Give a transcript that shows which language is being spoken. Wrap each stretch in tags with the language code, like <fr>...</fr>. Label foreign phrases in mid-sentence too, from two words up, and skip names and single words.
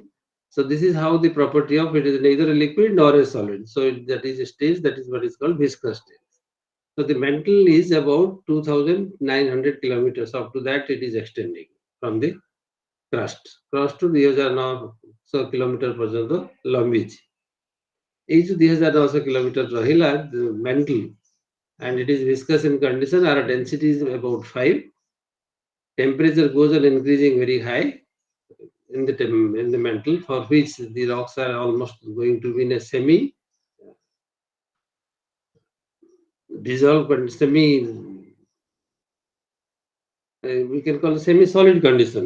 <en>So this is how the property of it is neither a liquid nor a solid. So that is a stage, that is what is called viscous stage. So the mantle is about 2,900 kilometers. Up to that, it is extending from the crust to 2009 kilometer</en> <or>ପର୍ଯ୍ୟନ୍ତ ଲମ୍ବିଛି। ଏଇ ଯୋଉ</or> <en>2009 kilometer ରହିଲା mantle, and it is viscous in condition. Our density is about 5. Temperature goes on increasing very high in the mantle, for which the rocks are almost going to be in a semi dissolved and semi we can call it semi-solid condition.</en>